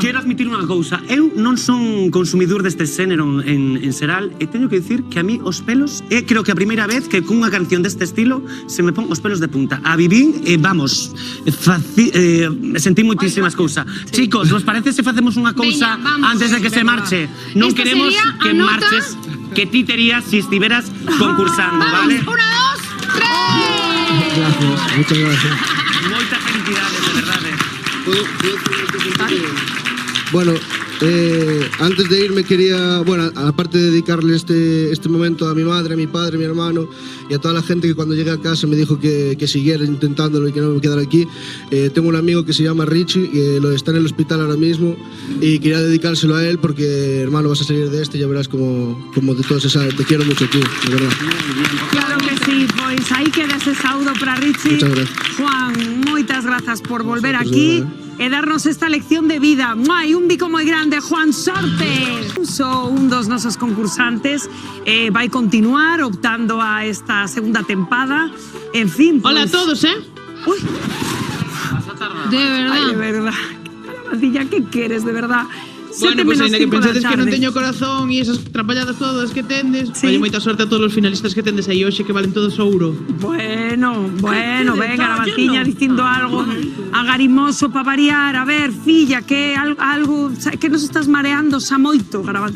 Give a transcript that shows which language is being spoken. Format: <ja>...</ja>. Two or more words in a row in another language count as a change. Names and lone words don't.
<gl>Quero admitir unha cousa, eu non son consumidor deste xénero en Seral, e teño que dicir que a mí os pelos é creo que a primeira vez que cunha canción deste estilo se me pon os pelos de punta. A vivín e vamos, sentí moitísimas cousas. Chicos, vos parece se facemos unha cousa antes de que se marche? Non queremos que marches, que ti terías si estiveras concursando, vale?</gl> <es>Una, dos, tres. Gracias, muchas gracias.</es> <gl>Moitas felicidades, de verdade.</gl> <es>Bueno, antes de irme quería, bueno, aparte de dedicarle este momento a mi madre, a mi padre, a mi hermano y a toda la gente que cuando llegué a casa me dijo que siguiera intentándolo y que no me quedara aquí, tengo un amigo que se llama Richie, que está en el hospital ahora mismo y quería dedicárselo a él porque, hermano, vas a salir de este y ya verás como de todo se sabe. Te quiero mucho, tío, de verdad.</es> <gl>Claro que sí, pois aí queda ese saúdo para Richie.</gl> <es>Muchas gracias.</es> <gl>Juan, moitas grazas por volver aquí e darnos esta lección de vida. E un bico moi grande, Juan, sorte! Un dos nosos concursantes vai continuar optando a esta segunda tempada.</gl> <es>En fin, pues... Hola a todos, Uy. De verdad. Ay, de verdad. Calabacilla, ¿qué quieres, de verdad?</es> <gl>Bueno, pues ainda que pensades que non teño corazón e esas trapalladas todas que tendes, vai moita sorte a todos os finalistas que tendes aí hoxe que valen todos ouro. Bueno, venga, Calabacilla dicindo algo agarimoso para variar. A ver, filla, que algo que nos estás mareando xa moito, Calabacilla.</gl>